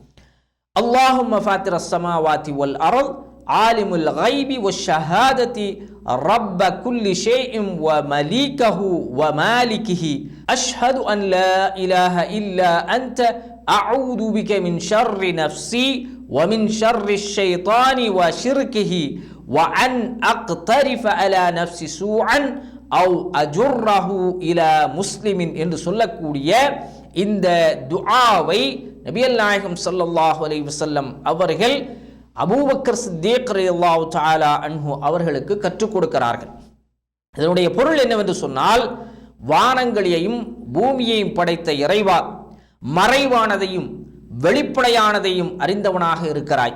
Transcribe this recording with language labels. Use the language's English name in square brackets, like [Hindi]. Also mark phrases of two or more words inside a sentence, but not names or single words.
[Arabic] اللهم فاطر السماوات والأرض عالم الغيب والشهادة رب كل شيء ومليكه و مليكه أشهد أن لا إله إلا أنت أعوذ بك من شر نفسي ومن شر الشيطان وشركه وأن أقترف على نفسي سوءا أو أجره إلى مسلم [Tamil] என்று சொல்லக்கூடிய இந்த துஆவை நபிகள் நாயகம் [Arabic] صلى الله عليه وسلم [Tamil] அவர்கள் அபூபக்கர் சித்திக் [Arabic] رضي الله تعالى عنه [Tamil] அவர்களுக்கு கற்றுக் கொடுக்கிறார்கள். இதனுடைய பொருள் என்னவென்று சொன்னால், வானங்களையும் பூமியையும் படைத்த இறைவா, மறைவானதையும் வெளிப்படையானதையும் அறிந்தவனாக இருக்கிறாய்.